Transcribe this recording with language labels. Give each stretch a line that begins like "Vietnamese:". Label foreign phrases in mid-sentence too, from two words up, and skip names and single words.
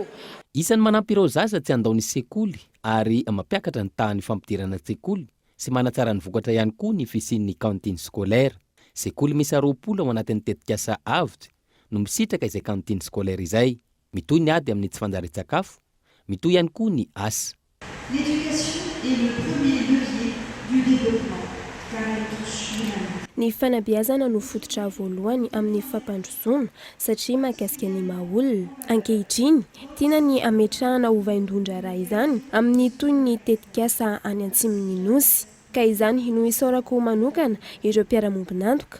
Malagasy: Isan'ny manampy ireo zaza tsy andaony sekoly ary mampiakatra ny tahan'ny fampidirana sekoly sy manatsara ny vokatra ihany koa ny fisian'ny
French: cantine scolaire.
Malagasy: sekoly misy 20 ao anatin'ny tetikasa avitra no misitraka izay
French: kantiny scolaire
Malagasy: izay, mitoy ny ady amin'ny tsy fanjary-tsakafo, mitoy ihany koa ny asa.
French: L'éducation est le premier levier du développement car elle touche l'humanité.
Malagasy: Ny fanabeazana no fototra voalohany amin'ny fampandrosoana satria mahakasika ny maha-olona. Ankehitriny, tiana ny ametrahana ovaindondra raha izany amin'ny toy ny tetikasa any Atsimon'ny Nosy, ka izany no isaorako manokana ireo mpiara-mombonantoka.